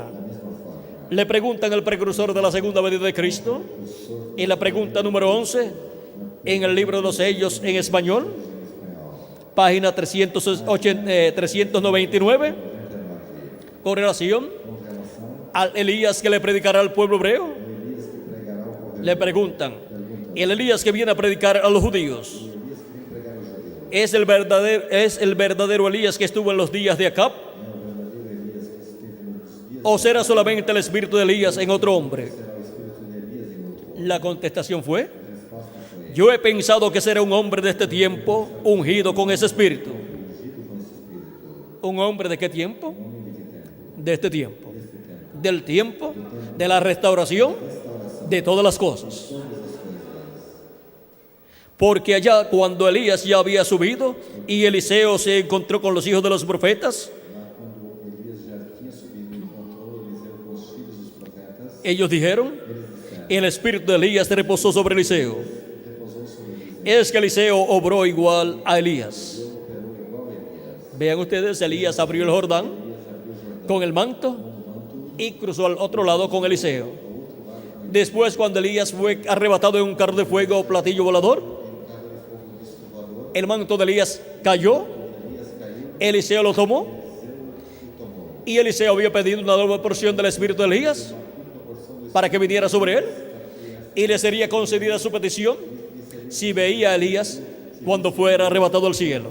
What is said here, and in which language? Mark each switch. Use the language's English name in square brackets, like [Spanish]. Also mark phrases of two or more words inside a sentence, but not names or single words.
[Spanish] Le preguntan al precursor de la segunda venida de Cristo, y la pregunta número 11, en el libro de los sellos en español, página 399, con relación al Elías que le predicará al pueblo hebreo. Le preguntan: el Elías que viene a predicar a los judíos, ¿es el verdadero Elías que estuvo en los días de Acab? ¿O será solamente el espíritu de Elías en otro hombre? [Portuguese] será o espírito de Elias em outro homem? [Spanish] La contestación fue: [Portuguese] A resposta foi: [Spanish] yo he pensado que será un hombre de este tiempo ungido con ese espíritu. [Portuguese] ungido com esse espírito. [Spanish] ¿Un hombre de qué tiempo? [Portuguese] Homem de que tempo? [Spanish] De este tiempo. [Portuguese] Deste tempo. [Spanish] Del tiempo de la restauración [Portuguese] Restauração [Spanish] de todas las cosas. [Portuguese] de todas as coisas. [Spanish] Porque allá cuando Elías ya había subido y Eliseo se encontró con los hijos de los profetas, [Portuguese] Lá quando Elias já tinha subido e encontrou Eliseu com os filhos dos profetas, [Spanish] ellos dijeron: el espíritu de Elías reposó sobre Eliseo. [Portuguese] repousou sobre Eliseu. [Spanish] Es que Eliseo obró igual a Elías. [Portuguese] Operou igual a Elias. [Spanish] Vean ustedes, Elías abrió el Jordán [Portuguese] Elias abriu o Jordão [Spanish] con el manto y cruzó al otro lado con Eliseo. Después, cuando Elías fue arrebatado en un carro de fuego o platillo volador, el manto de Elías cayó, Eliseo lo tomó, y Eliseo había pedido una doble porción del espíritu de Elías para que viniera sobre él, y le sería concedida su petición si veía a Elías cuando fuera arrebatado al cielo.